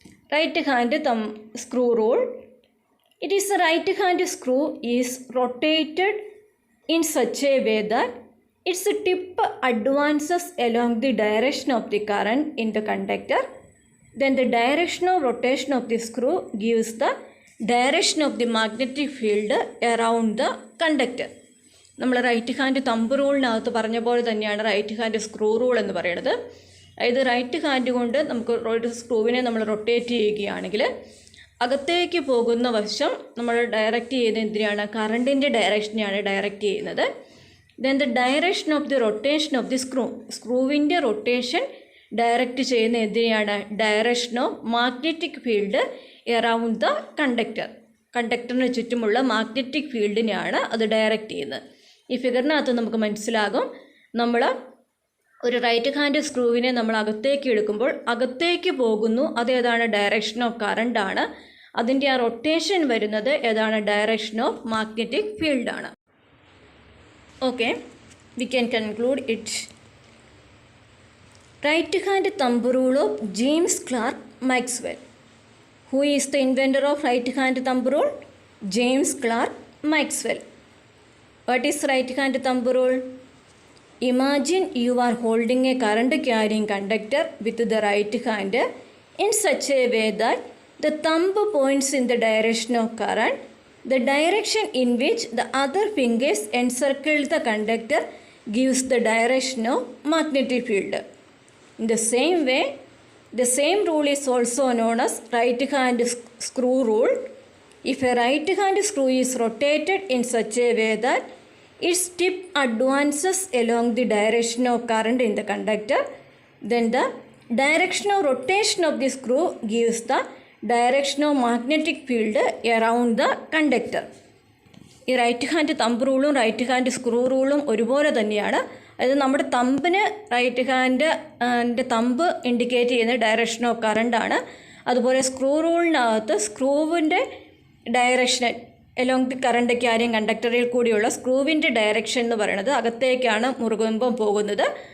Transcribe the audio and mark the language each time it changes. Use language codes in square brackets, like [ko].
[en] Right hand thumb screw rule. It is the right hand screw is rotated in such a way that its tip advances along the direction of the current in the conductor. Then the direction of rotation of the screw gives the direction of the magnetic field around the conductor. [ml] നമ്മൾ right hand thumb റൂളിനകത്ത് പറഞ്ഞ പോലെ തന്നെയാണ് right hand screw rule എന്ന് പറയുന്നത്. അതായത് right hand കൊണ്ട് നമുക്ക് ഒരു സ്ക്രൂവിനെ നമ്മൾ റൊട്ടേറ്റ് ചെയ്യുകയാണെങ്കിൽ അകത്തേക്ക് പോകുന്ന വശം നമ്മൾ ഡയറക്റ്റ് ചെയ്യുന്നത് എന്തിനാണ്? കറണ്ടിൻ്റെ ഡയറക്ഷനെയാണ് ഡയറക്റ്റ് ചെയ്യുന്നത്. [en] then the direction of the [ml] rotation of the സ്ക്രൂവിൻ്റെ rotation direct ചെയ്യുന്ന എന്തിനാണ്? [en] direction of magnetic field around the [ml] കണ്ടക്ടറിന് ചുറ്റുമുള്ള മാഗ്നറ്റിക് ഫീൽഡിനെയാണ് അത് ഡയറക്റ്റ് ചെയ്യുന്നത്. ഈ ഫിഗറിനകത്ത് നമുക്ക് മനസ്സിലാകും, നമ്മൾ ഒരു റൈറ്റ് ഹാൻഡ് സ്ക്രൂവിനെ നമ്മൾ അകത്തേക്ക് എടുക്കുമ്പോൾ അകത്തേക്ക് പോകുന്നു, അതേതാണ്? [en] direction of current [ml] ആണ്. അതിൻ്റെ ആ റൊട്ടേഷൻ വരുന്നത് ഏതാണ്? [en] Direction of magnetic ഫീൽഡാണ്. Okay, we can conclude it. Right hand thumb rule of James Clerk Maxwell. Who is the inventor of right hand thumb rule? James Clerk Maxwell. What is right hand thumb rule? Imagine you are holding a current carrying conductor with the right hand in such a way that the thumb points in the direction of current. The direction in which the other fingers encircle the conductor gives the direction of magnetic field. In the same way, the same rule is also known as right hand screw rule. If a right hand screw is rotated in such a way that its tip advances along the direction of current in the conductor, then the direction of rotation of the screw gives the direction of magnetic field around the conductor. [ml] ഈ right hand thumb റൂളും right hand screw റൂളും ഒരുപോലെ തന്നെയാണ്. അതായത് നമ്മുടെ തമ്പിന് right ഹാൻഡിൻ്റെ thumb indicate ചെയ്യുന്ന direction of കറണ്ടാണ്. അതുപോലെ screw റൂളിനകത്ത് സ്ക്രൂവിൻ്റെ direction [en] along the current [ml] ക്യാരിയും കണ്ടക്ടറിൽ കൂടിയുള്ള സ്ക്രൂവിൻ്റെ direction എന്ന് പറയുന്നത് അകത്തേക്കാണ് മുറുകുമ്പം പോകുന്നത്.